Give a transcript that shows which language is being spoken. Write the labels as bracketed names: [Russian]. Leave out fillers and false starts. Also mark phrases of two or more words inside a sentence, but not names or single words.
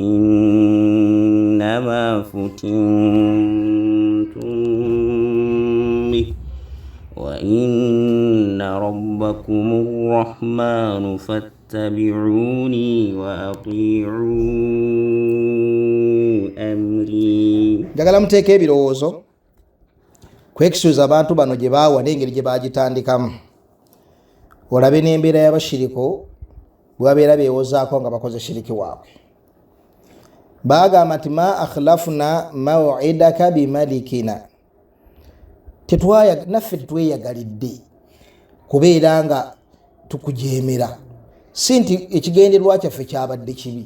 [Arabic] إنما فتنتم به وإن ربكم الرحمن فاتبعوني وأطيعوا أمري. [Ganda] Njagala muteeke ebirowoozo kwekisuuza abantu bano gye baawa n'engeri gye baagitandikamu. Olabe n'embeera y'abashiriko bwe babeera beewozaako nga bakoze shiriki waabwe. Baagamba nti [Arabic] ما أخلفنا موعدك بملكنا, [Ganda] naffe tetweyagalidde kubeera nga tukujeemera, si nti ekigenderwa kyaffe kyabadde kibi.